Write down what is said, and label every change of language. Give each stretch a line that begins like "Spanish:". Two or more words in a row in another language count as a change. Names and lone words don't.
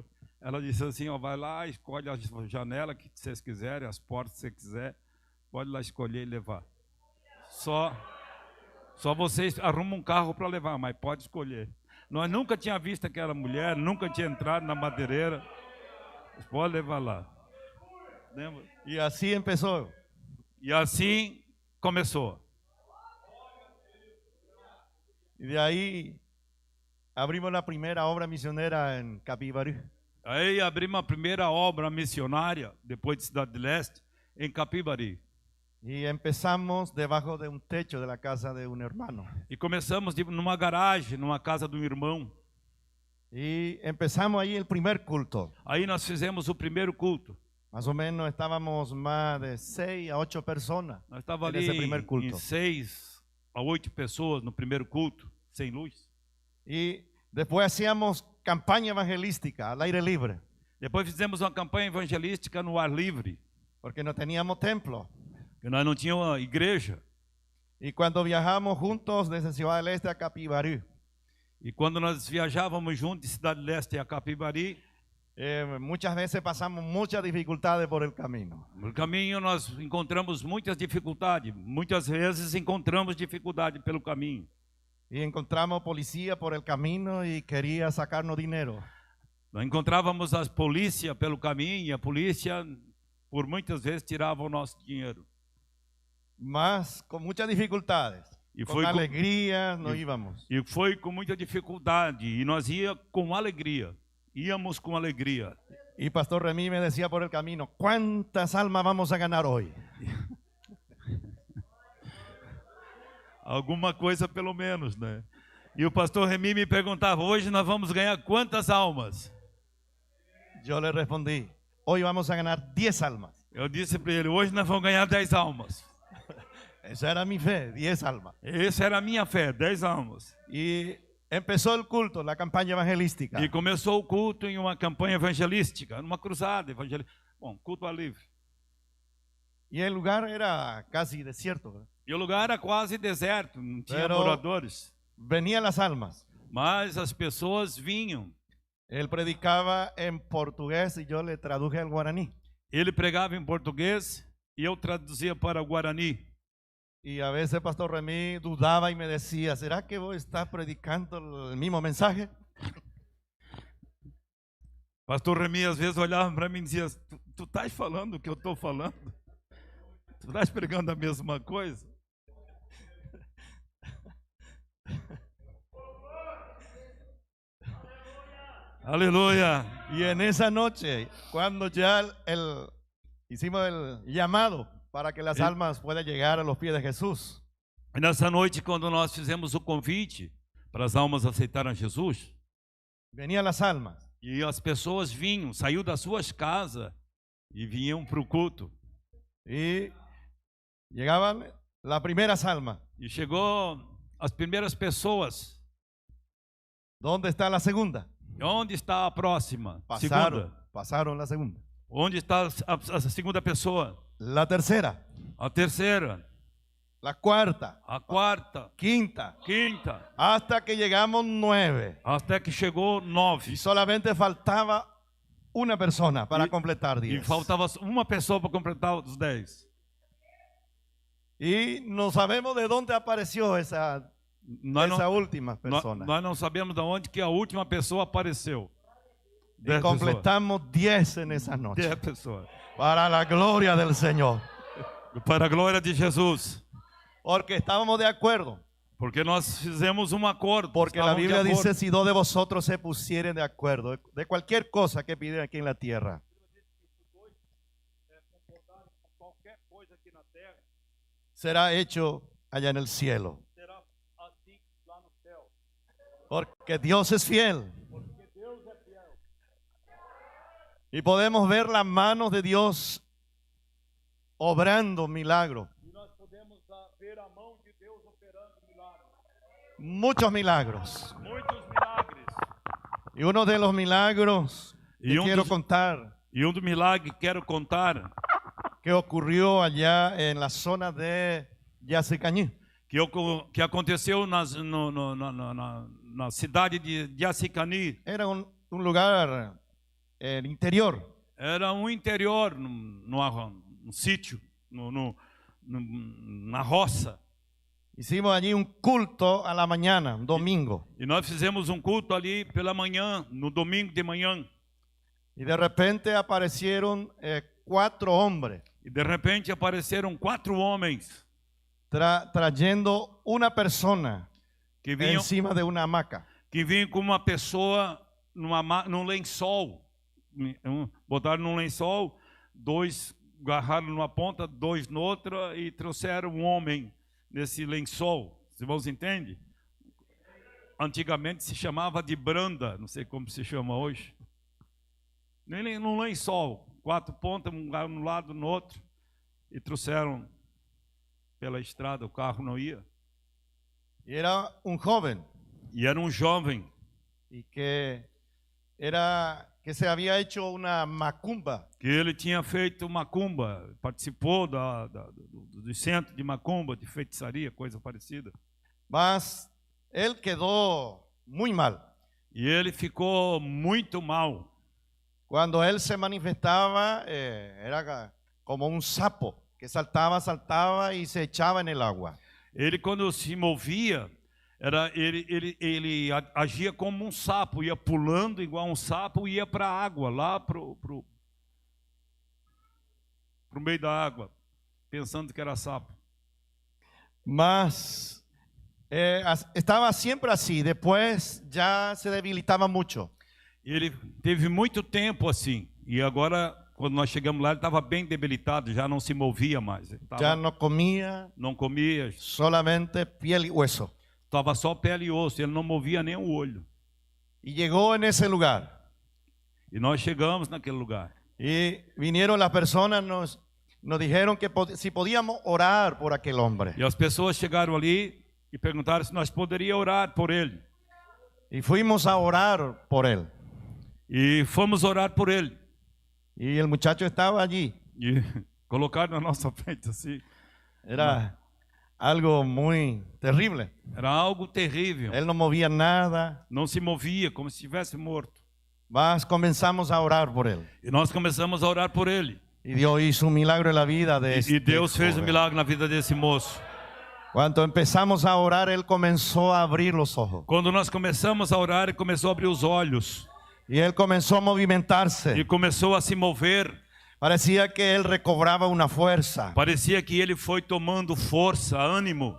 Portuguese: Ela disse assim, ó, vai lá, escolhe a janela que vocês quiserem, as portas que você quiser, pode lá escolher e levar. Só vocês arrumam um carro para levar, mas pode escolher. Nós nunca tínhamos visto aquela mulher, nunca tinha entrado na madeireira. Pode levar lá. Lembra?
Spanish: Y así empezó.
Portuguese: E assim começou.
Spanish: Y de ahí abrimos la primera obra misionera en Capivari.
Portuguese: Aí abrimos a primeira obra missionária, depois de Cidade de Leste, em Capivari.
Spanish: Y empezamos debajo de un techo de la casa de un hermano.
Portuguese: E começamos numa garagem, numa casa de um irmão.
Spanish: Y empezamos ahí el primer culto.
Portuguese: Aí nós fizemos o primeiro culto.
Spanish: Más o menos estábamos más de 6 a 8 personas
Portuguese: Nós estávamos
Spanish: en
Portuguese: ali
Spanish: ese primer
Portuguese: em culto. 6 a 8 pessoas no primeiro culto, sem luz.
Spanish: Y después hacíamos campaña evangelística al aire libre,
Portuguese: Depois fizemos uma campanha evangelística no ar livre,
Spanish: porque no teníamos templo.
Portuguese: porque nós não tínhamos igreja.
Spanish: Y cuando viajamos juntos desde Ciudad del Este a Capibarí,
Portuguese: E quando nós viajávamos juntos de Cidade Leste a Capivari,
Spanish: muchas veces pasamos muchas dificultades por el camino.
Portuguese: no caminho nós encontramos muitas dificuldades. Muitas vezes encontramos dificuldade pelo caminho.
Spanish: Y encontramos policía por el camino y quería sacarnos dinero.
Portuguese: Nós encontrávamos a polícia pelo caminho e a polícia, por muitas vezes, tirava o nosso dinheiro.
Spanish: Mas con muchas dificultades, Y con fue con- alegría nos íbamos.
Portuguese: E foi com muita dificuldade. E nós ia com alegria. Íamos com alegria.
Spanish: Y Pastor Remy me decía por el camino, ¿cuántas almas vamos a ganar hoy?
Portuguese: Alguma coisa pelo menos, né? E o pastor Remy me perguntava, hoje nós vamos ganhar quantas almas?
Spanish: Yo le respondí, hoy vamos a ganar 10 almas.
Portuguese: Eu disse para ele, hoje nós vamos ganhar 10 almas.
Spanish: Esa era mi fe, 10 almas.
Portuguese: Essa era a minha fé, 10 almas.
Spanish: Y empezó el culto, la campaña evangelística.
Portuguese: E começou o culto em uma campanha evangelística, numa cruzada evangelística. Bom, culto ao livre.
Spanish: Y el lugar era casi desierto, ¿verdad?
Portuguese: E o lugar era quase deserto, não tinha
Spanish: Pero-
Portuguese: moradores.
Spanish: Venían las almas.
Portuguese: Mas as pessoas vinham.
Spanish: Él predicaba en portugués y yo le traduje al guaraní.
Portuguese: Ele pregava em português e eu traduzia para o Guarani.
Spanish: Y a veces Pastor Remy dudaba y me decía, ¿será que vos estás predicando el mismo mensaje?
Portuguese: Pastor Remy às vezes olhava para mim e dizia, tu estás falando o que eu estou falando? Tu estás pregando a mesma coisa? Aleluia!
Spanish: Y en esa noche, cuando ya hicimos el llamado para que las almas puedan llegar a los pies de Jesús,
Portuguese: E nessa noite, quando nós fizemos o convite para as almas aceitarem Jesus,
Spanish: venían las almas.
Portuguese: e as pessoas vinham, saiu das suas casas e vinham para o culto.
Spanish: Y llegaban las primeras almas.
Portuguese: E chegou as primeiras pessoas.
Spanish: ¿Dónde está la segunda?
Portuguese: Onde está a próxima?
Spanish: Pasaron,
Portuguese: Segunda.
Spanish: pasaron la segunda.
Portuguese: Onde está a segunda pessoa?
Spanish: La tercera,
Portuguese: A terceira,
Spanish: la cuarta,
Portuguese: a quarta,
Spanish: quinta,
Portuguese: quinta,
Spanish: hasta que llegamos 9.
Portuguese: até que chegou 9.
Spanish: Y solamente faltaba una persona para Y- completar
Portuguese: E
Spanish: 10.
Portuguese: faltava uma pessoa para completar os 10.
Spanish: Y no sabemos de dónde apareció esa
Portuguese: Nós
Spanish: última persona.
Portuguese: nós não sabemos de onde que a última pessoa apareceu.
Spanish: Y
Portuguese: 10 pessoas.
Spanish: completamos 10 en esa noche.
Portuguese: 10 pessoas.
Spanish: Para la gloria del Señor.
Portuguese: Para a glória de Jesus.
Spanish: Porque estábamos de acuerdo.
Portuguese: Porque nós fizemos um acordo.
Spanish: Porque la
Portuguese: estávamos de
Spanish: Biblia
Portuguese: acordo.
Spanish: dice, si dos de vosotros se pusieren de acuerdo de cualquier cosa que piden aquí en la tierra,
Portuguese: Qualquer coisa aqui na terra
Spanish: será hecho allá en el cielo.
Portuguese: será assim lá no céu.
Spanish: Porque Dios es fiel.
Portuguese: Porque Deus é fiel.
Spanish: Y podemos ver las manos de Dios obrando milagros.
Portuguese: E nós podemos ver a mão de Deus operando milagres.
Spanish: Muchos milagros.
Portuguese: Muitos milagres.
Spanish: Y uno de los milagros Y que
Portuguese: un
Spanish: quiero
Portuguese: dos-
Spanish: contar,
Portuguese: E um dos milagres que quero contar,
Spanish: que ocurrió allá en la zona de Yacicañí.
Portuguese: que aconteceu na cidade de Jacicani.
Spanish: Era un lugar interior.
Portuguese: Era um interior, num sítio, na roça.
Spanish: Hicimos allí un culto a la mañana, un domingo.
Portuguese: E nós fizemos um culto ali pela manhã, no domingo de manhã.
Spanish: Y de repente aparecieron 4 hombres
Portuguese: E de repente apareceram 4 homens
Spanish: trayendo una persona
Portuguese: que vinham
Spanish: encima de una hamaca.
Portuguese: com uma pessoa num lençol. Botaram num lençol agarraram numa ponta, 2 noutra e trouxeram um homem nesse lençol. Os irmãos entendem? Antigamente se chamava de branda, não sei como se chama hoje. Num lençol, 4 pontas, um no lado, no outro, e trouxeram pela estrada, o carro não ia.
Spanish: Era un joven
Portuguese: E era um jovem
Spanish: y que se había hecho una macumba.
Portuguese: que ele tinha feito macumba, participou do centro de macumba, de feitiçaria, coisa parecida.
Spanish: Mas él quedó muy mal.
Portuguese: E ele ficou muito mal.
Spanish: Cuando él se manifestaba, era como un sapo que saltaba y se echaba en el agua.
Portuguese: Ele, quando se movia, ele agia como um sapo, ia pulando igual um sapo e ia para a água, lá pro meio da água, pensando que era sapo.
Spanish: Mas estaba siempre así, después ya se debilitaba mucho.
Portuguese: Ele teve muito tempo assim, e agora, quando nós chegamos lá, ele estava bem debilitado, já não se movia mais.
Spanish: Ya no comía,
Portuguese: Não comia,
Spanish: solamente piel y hueso.
Portuguese: estava só pele e osso, ele não movia nem o olho.
Spanish: Y llegó en ese lugar.
Portuguese: E nós chegamos naquele lugar.
Spanish: Y vinieron las personas, nos dijeron que si podíamos orar por aquel hombre.
Portuguese: E as pessoas chegaram ali e perguntaram se nós poderíamos orar por ele.
Spanish: Y fuimos a orar por él.
Portuguese: E fomos orar por ele.
Spanish: Y el muchacho estaba allí.
Portuguese: E colocaram na nossa frente assim.
Spanish: Era algo muy terrible.
Portuguese: Era algo terrível.
Spanish: Él no movía nada.
Portuguese: Não se movia, como se estivesse morto.
Spanish: Mas comenzamos a orar por él.
Portuguese: E nós começamos a orar por ele.
Spanish: Y Dios hizo un milagro en la vida de este
Portuguese: E Deus fez um
Spanish: joven.
Portuguese: milagre na vida desse moço.
Spanish: Cuando empezamos a orar, él comenzó a abrir los ojos.
Portuguese: Quando nós começamos a orar, ele começou a abrir os olhos.
Spanish: Y él comenzó a movimentarse.
Portuguese: E começou a se mover.
Spanish: Parecía que él recobraba una fuerza.
Portuguese: Parecia que ele foi tomando força, ânimo.